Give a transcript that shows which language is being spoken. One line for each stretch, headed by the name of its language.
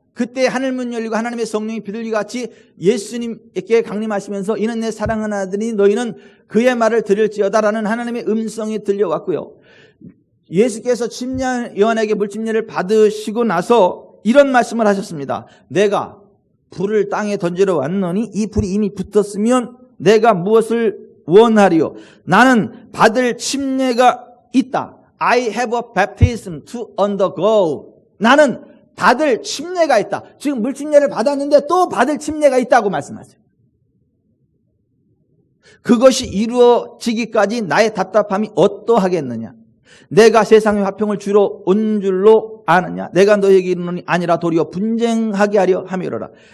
Korean: 그때 하늘문 열리고 하나님의 성령이 비둘기같이 예수님께 강림하시면서 이는 내 사랑하는 아들이 너희는 그의 말을 들을지어다라는 하나님의 음성이 들려왔고요. 예수께서 침례 요한에게 물침례를 받으시고 나서 이런 말씀을 하셨습니다. 내가 불을 땅에 던지러 왔노니 이 불이 이미 붙었으면 내가 무엇을 원하리요? 나는 받을 침례가 있다.
English: I have a baptism to undergo.
Korean: 나는 받을 침례가 있다. 지금 물침례를 받았는데 또 받을 침례가 있다고 말씀하세요. 그것이 이루어지기까지 나의 답답함이 어떠하겠느냐? 내가 세상의 화평을 주러 온 줄로 아느냐? 내가 너에게 이르노니 아니라 도리어 분쟁하게 하려 함이로라.